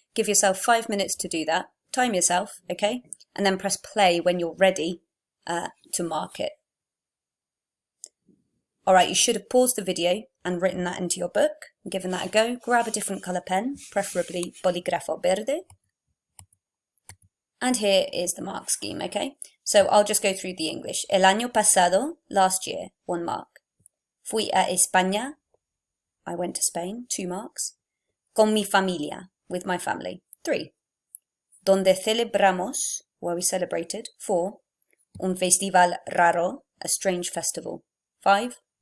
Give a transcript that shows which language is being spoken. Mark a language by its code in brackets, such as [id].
[en] Give yourself 5 minutes to do that. Time yourself, okay? And then press play when you're ready to mark it. All right, you should have paused the video and written that into your book, given that a go. Grab a different color pen, preferably [es] bolígrafo verde. [en] And here is the mark scheme, okay? So I'll just go through the English. [es] El año pasado, [en] last year, 1 mark. [es] Fui a España, [en] I went to Spain, 2 marks. [es] Con mi familia, [en] with my family, 3. [es] Donde celebramos, [en] where we celebrated, 4. [es] Un festival raro, [en] a strange festival, 5.